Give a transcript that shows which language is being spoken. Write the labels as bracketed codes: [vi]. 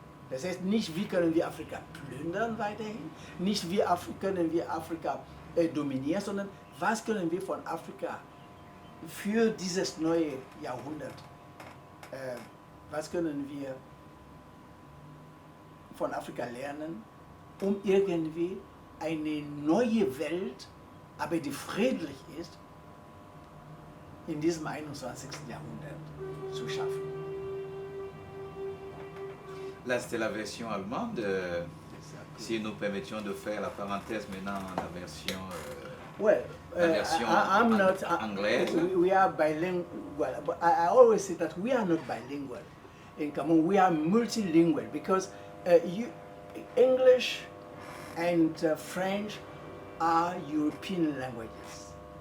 [de] Das heißt nicht, wie können wir Afrika plündern weiterhin, nicht wie können wir Afrika dominieren, sondern was können wir von Afrika für dieses neue Jahrhundert, was können wir von Afrika lernen, um irgendwie eine neue Welt, aber die friedlich ist, in diesem 21. Jahrhundert zu schaffen. [fr] Là, c'était la version allemande. Si nous permettions de faire la parenthèse maintenant, la version, [en] I'm not [fr] anglaise. [en] We are bilingual, but I always say that we are not bilingual in Cameroon. We are multilingual because English and French are European languages.